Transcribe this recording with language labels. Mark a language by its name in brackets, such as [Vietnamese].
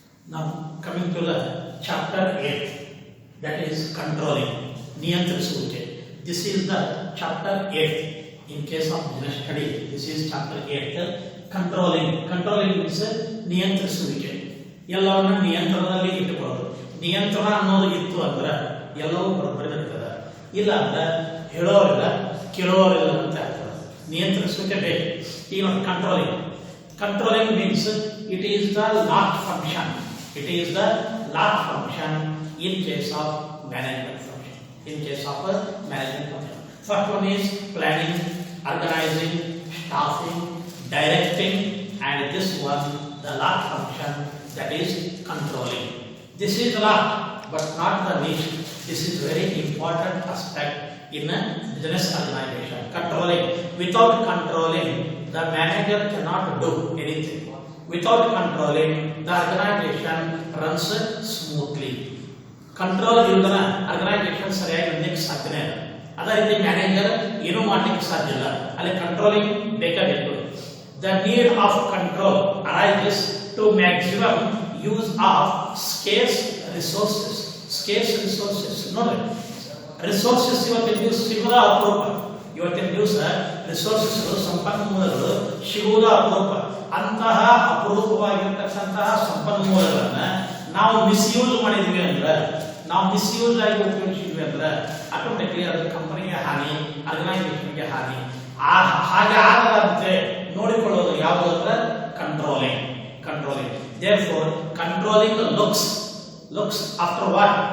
[English] Now coming to the chapter 8, that is controlling, niyantriಸುವಿಕೆ. This is the chapter 8 in case of business study. This is chapter 8, controlling. Controlling means ನಿಯಂತ್ರಿಸುವಿಕೆ. [Kannada] ಎಲ್ಲವನ್ನ ನಿಯಂತ್ರಣದಲ್ಲಿ ಇಟ್ಟುಕೊಳ್ಳೋದು. ನಿಯಂತ್ರಣ ಅನ್ನೋದು ಇತ್ತು ಅಂದ್ರೆ ಎಲ್ಲವೂ ಬರೋಬ್ಬರಿ ಇರ್ತದೆ. ಇಲ್ಲ ಅಂದ್ರೆ ಹೇಳೋರಿಲ್ಲ ಕೇಳೋರಿಲ್ಲ ಅಂತ ಆಗ್ತದೆ. ನಿಯಂತ್ರಿಸುವಿಕೆ ಬೇಕು. ಈಗ ನೋಡಿ controlling. [English] Controlling means it is the last function. It is the last function in case of management function. In case of management function. First one is planning, organizing, staffing, directing, and this one the last function, that is controlling. This is last but not the least. This is very important aspect in a business organization. Controlling. Without controlling, the manager cannot do anything. Without controlling, the organization runs smoothly. [Kannada] Control ಇಲ್ಲದ organization ಸರಿಯಾಗಿ ನಡೆಯಕ್ಕೆ ಸಾಧ್ಯನೇ ಇಲ್ಲ. ಅದೇ ರೀತಿ manager ಏನೂ ಮಾಡಲಿಕ್ಕೆ ಸಾಧ್ಯ ಇಲ್ಲ. ಅಲ್ಲಿ controlling ಬೇಕಾಗಬೇಕು. [English] The need of control arises to maximum use of scarce resources. Scarce resources. [Kannada] ನೋಡಿ, resources ಇವತ್ತಿನ ದಿವಸ ಸಿಗೋದ ಅಪರೂಪ. ಇವತ್ತಿನ ದಿವಸ ರಿಸೋರ್ಸಸ್ ಸಂಪನ್ಮೂಲಗಳು ಸಿಗುವುದು ಅಪರೂಪ. ಅಂತಹ ಅಪರೂಪವಾಗಿರ್ತಕ್ಕಂತಹ ಸಂಪನ್ಮೂಲಗಳನ್ನ ನಾವು ಮಿಸ್ಯೂಸ್ ಮಾಡಿದ್ವಿ ಅಂದ್ರೆ, ನಾವು ಮಿಸ್ಯೂಸ್ ಆಗಿ ಉಪಯೋಗಿಸಿದ್ವಿ ಅಂದ್ರೆ ಆಟೋಮೆಟಿಕ್ಲಿ ಅದು ಕಂಪನಿಗೆ ಹಾನಿ, ಆರ್ಗನೈಸೇಷನ್ಗೆ ಹಾನಿ. ಹಾಗೆ ಆಗದಂತೆ ನೋಡಿಕೊಳ್ಳೋದು ಯಾವುದು ಅಂದ್ರೆ controlling. [English] Controlling. Therefore, controlling looks after what?